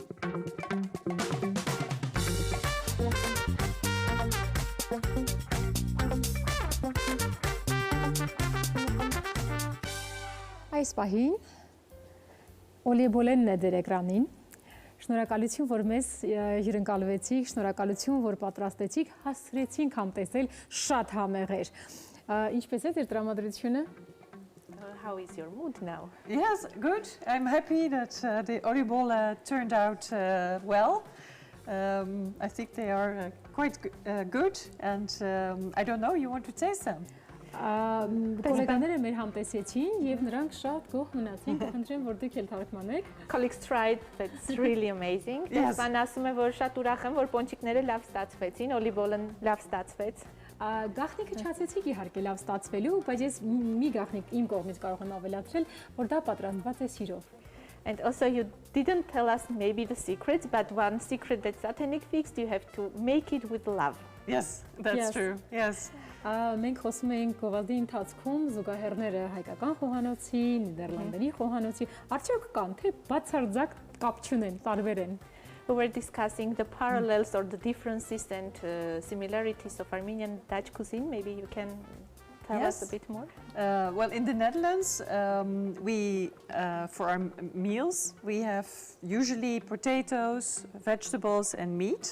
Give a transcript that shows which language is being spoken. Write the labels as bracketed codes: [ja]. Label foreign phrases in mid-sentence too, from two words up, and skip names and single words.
[hy] Այս պահին Օլիեբոլենն է դեր էկրանին։ Շնորհակալություն, որ մեզ հյուրընկալվեցիք, շնորհակալություն, որ պատրաստեցիք, հասցրեցինք համտեսել շատ համեղեր։ Ինչպես է ձեր տրամադրությունը? [en] How is your mood now? Yes, good. I'm happy that the Oliebolle turned out well. I think they are quite good, and I don't know, you want to taste them? [hy] Կոլեգաները մեր համտեսեցին եւ նրանք շատ գոհ մնացին, կխնդրեմ որ դուք էլ թարգմանեք։ [en] Colleagues tried, that's really amazing. [hy] Բան ասում է որ շատ ուրախ եմ որ պոնչիկները լավ ստացվեցին, Օլիեբոլեն լավ ստացվեց։ Գաղտնիքը չասեցիք իհարկե լավ ստացվելու, բայց ես մի գաղտնիք իմ կողմից կարող եմ ավելացրել, որ դա պատրաստված է սիրով։ [en] And also you didn't tell us maybe the secrets, but one secret that Satanik fixed, you have to make it with love. Yes, that's true. Yes. [hy] Մենք խոսում ենք գովազդի ընթացքում զուգահեռները հայկական խոհանոցի, Նիդերլանդերի խոհանոցի, արդյոք կան թե բացարձակ կապ չունեն, տարբեր են։ [en] We were discussing the parallels or the differences and similarities of Armenian Dutch cuisine. Maybe you can tell us a bit more. Well, in the Netherlands, we for our meals we have usually potatoes, vegetables, and meat.